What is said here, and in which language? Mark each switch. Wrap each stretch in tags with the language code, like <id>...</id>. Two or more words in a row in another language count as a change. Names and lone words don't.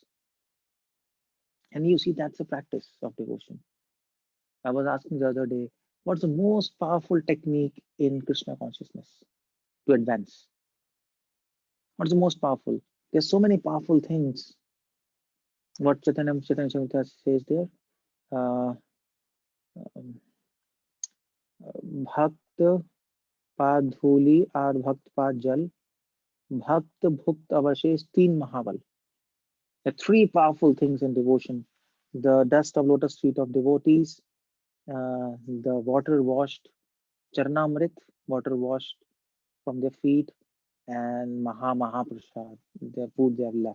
<en>And you see, that's a practice of devotion. I was asking the other day, what's the most powerful technique in Krishna consciousness to advance? What's the most powerful? There's so many powerful things. What Chaitanya Chamrita says there,</en> <bn>um, ভক্ত পাদ ধূলি আর ভক্ত পাদ জল ভক্ত ভুক্ত অবশেষ তিন মহাবল.</bn> <en>The three powerful things in devotion: the dust of lotus feet of devotees, the water washed charnamrit, water washed from their feet, and Mahaprasad, the food they have left.</en>